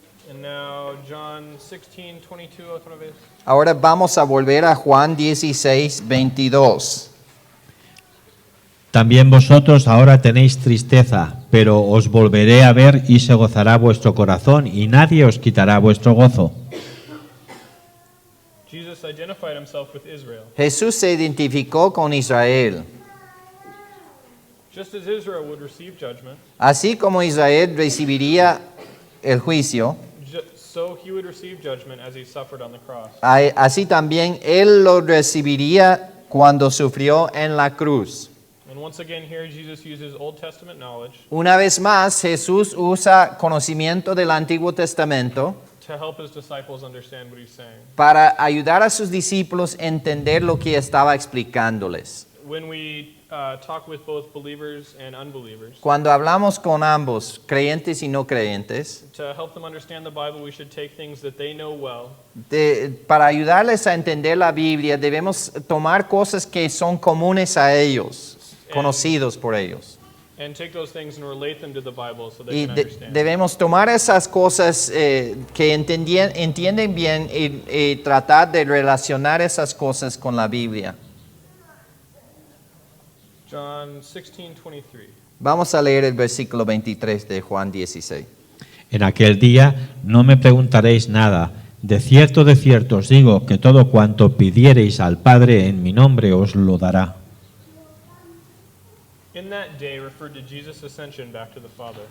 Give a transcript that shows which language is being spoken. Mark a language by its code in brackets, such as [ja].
[en] And now John 16, 22 [es] otra vez. Ahora vamos a volver a Juan 16, 22. También vosotros ahora tenéis tristeza, pero os volveré a ver y se gozará vuestro corazón, y nadie os quitará vuestro gozo. [en] Jesus identified himself with Israel. [es] Jesús se identificó con Israel. [en] Just as Israel would receive judgment, [es] Así como Israel recibiría el juicio, [en] so he would receive judgment as he suffered on the cross. [es] así también Él lo recibiría cuando sufrió en la cruz. [en] And once again here Jesus uses Old Testament knowledge [es] Una vez más, Jesús usa conocimiento del Antiguo Testamento [en] to help his disciples understand what he's saying. [es] para ayudar a sus discípulos a entender lo que estaba explicándoles. [en] When we talk with both believers and unbelievers, [es] Cuando hablamos con ambos, creyentes y no creyentes, [en] to help them understand the Bible, we should take things that they know well [es] para ayudarles a entender la Biblia, debemos tomar cosas que son comunes a ellos, conocidos por ellos. [en] and take those things and relate them to the Bible so they [es] Y [en] can understand. [es] debemos tomar esas cosas que entienden bien y tratar de relacionar esas cosas con la Biblia. [en] John 16:23. [es] Vamos a leer el versículo 23 de Juan 16. En aquel día no me preguntaréis nada. De cierto os digo que todo cuanto pidiereis al Padre en mi nombre os lo dará. [en] In that day referred to Jesus' ascension back to the Father.